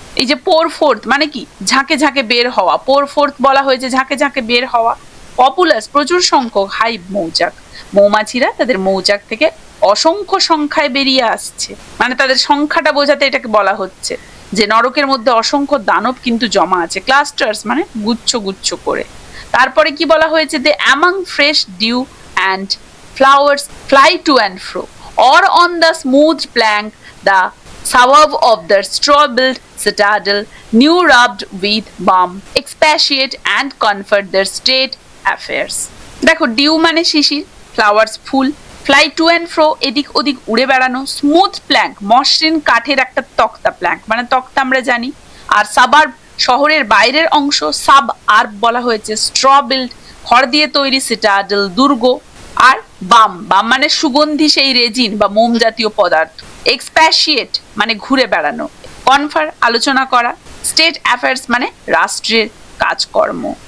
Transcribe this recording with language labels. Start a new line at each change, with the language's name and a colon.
Bangla: এই যে পোর ফোর্থ মানে কি, ঝাঁকে ঝাঁকে বের হওয়া, পোর ফোর্থ বলা হয়েছে ঝাঁকে ঝাঁকে বের হওয়া। পপুলাস প্রচুর সংখ্যক, হাইভ মৌচাক, মৌমাছিরা তাদের মৌচাক থেকে অসংখ্য সংখ্যায় বেরিয়ে আসছে, মানে তাদের সংখ্যাটা বোঝাতে এটাকে বলা হচ্ছে যে নরকের মধ্যে অসংখ্য দানব কিন্তু জমা আছে, ক্লাস্টার্স মানে গুচ্ছ গুচ্ছ করে।
English: তারপরে কি বলা হয়েছে, they among fresh dew and flowers fly to and fro or on the smooth plank the suburb of the straw-built citadel, new rubbed with balm, expatiate and comfort their state affairs.
Bangla: দেখো ডিউ মানে শিশির, flowers full, fly two and ফ্রো এদিক ওদিক উড়ে বেড়ানো, smooth Planck মসৃণ কাঠের একটা তক্তা, প্ল্যাঙ্ক মানে তক্তা আমরা জানি, আর সাবার্ব শহরের বাইরের অংশ, সাব আর্ব বলা হয়েছে, স্ট্র বিল্ড খড় দিয়ে তৈরি, সিটাডেল দুর্গ, আর বাম বাম মানে সুগন্ধি সেই রেজিন বা মোম জাতীয় পদার্থ, এক্সপ্যাশিয়েট মানে ঘুরে বেড়ানো, কনফার আলোচনা করা, স্টেট অ্যাফেয়ার্স মানে রাষ্ট্রের কাজকর্ম।